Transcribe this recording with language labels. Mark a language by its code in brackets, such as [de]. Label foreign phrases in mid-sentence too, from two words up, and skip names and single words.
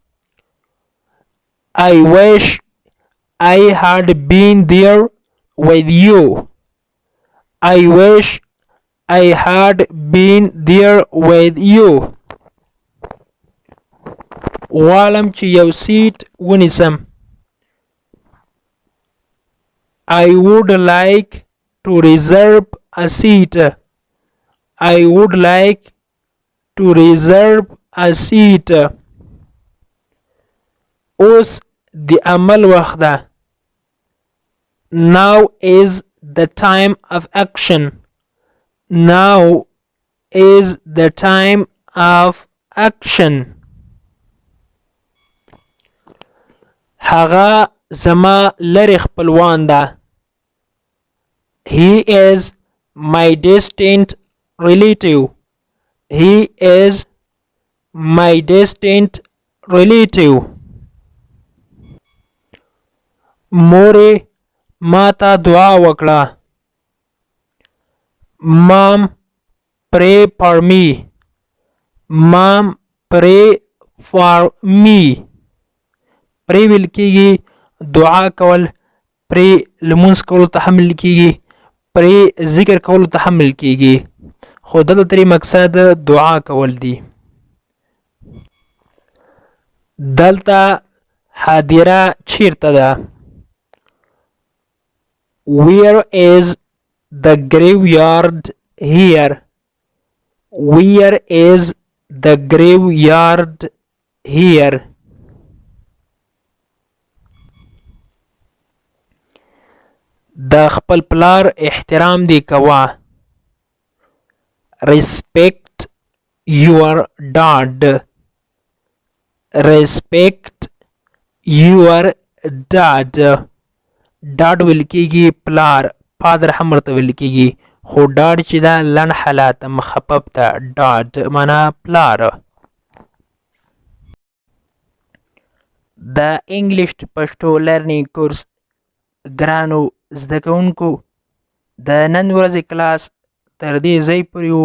[en] I wish I had been there with you. I wish I had been there with you. [ps] غواړم چې یو سیټ ونیسم. [en] I would like to reserve a seat. I would like to reserve a seat. [ps] اوس د عمل وخت ده. [en] Now is the time of action. Now is the time of action. [ps] هغه زما لرې خپلوان ده. [en] He is my distant relative. He is my distant relative. [ps] مورې ما ته دعا وکړه. [en] Mom, pray for me. Mom, pray for me. [ps] pray ویل کېږي دعا کول. pray لمونځ کولو ته هم ویل کېږي. pray ذکر کولو ته هم ویل کېږي. خو دلته ترې مقصد دعا کول دي. دلته حاضره چیرته ده؟ [en] Where is the graveyard here? Where is the graveyard here? [ps] د خپل پلار احترام دی کوه. [en] Respect your dad. Respect your dad. [ps] ډاډ ویل کېږي پلار. فادر هم ورته ویل کېږي خو ډاډ چې ده لنډ حالت مخفف ده. ډاډ معنا پلار. د انګلیش پښتو لرنینګ کورس ګرانو زده کوونکو د نن ورځې کلاس تر دې ځای پورې و.